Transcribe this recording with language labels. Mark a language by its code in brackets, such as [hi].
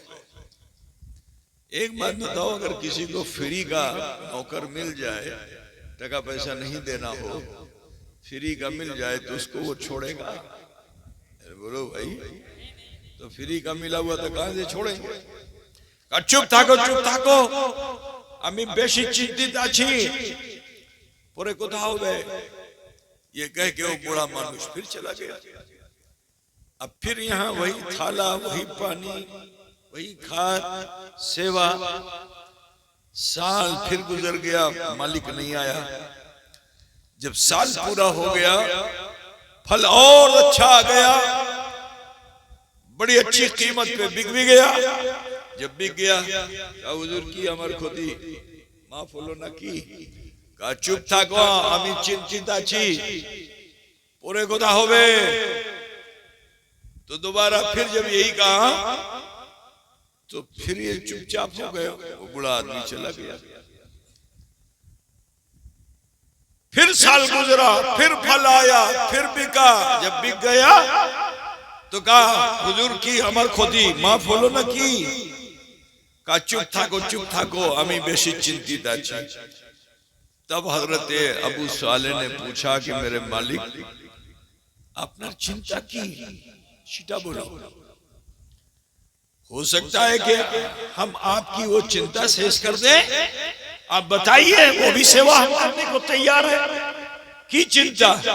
[hi] एक बात बताओ, अगर किसी को फ्री का नौकर मिल जाए, टका पैसा नहीं देना हो, फ्री का मिल जाए तो उसको वो छोड़ेगा? बोलो भाई, तो फ्री का मिला हुआ तो कहां से छोड़ेंगे? [bn] चुप थाको, चुप थाको, আমি বেশি চিন্তিত আছি, পরে কথা হবে। [hi] ये कह के वो बूढ़ा मानुष फिर चला गया। अब फिर यहाँ वही थाला, वही पानी, वही खाद, सेवा। साल फिर गुजर गया, मालिक नहीं आया। जब साल पूरा हो गया, फल और अच्छा आ गया, बड़ी अच्छी कीमत पे बिक भी गया। जब बिक गया, [bn] हुजूर की अमर खोती माफ होलो ना की? कहा चुप থাকো, আমি চিন্তিত আছি, পরে কথা হবে। [hi] तो दोबारा फिर जब यही कहा तो फिर ये चुपचाप हो गया, वो बूढ़ा आदमी चला गया। फिर साल गुजरा, फिर फल आया, फिर बिका। जब बिक गया तो कहा [bn] हुजूर की अमर खोती माफ होलो ना की? कहा चुप থাকো, चुप থাকো, আমি বেশি চিন্তিত আছি। [hi] तब हजरत अबू साले ने पूछा कि मेरे मालिक, आपने चिंता की? सीधा बोलो। हो सकता है कि हम आपकी वो चिंता शेष कर दें। आप बताइए, वो भी सेवा हम करने को तैयार है। [bn] की चिंता?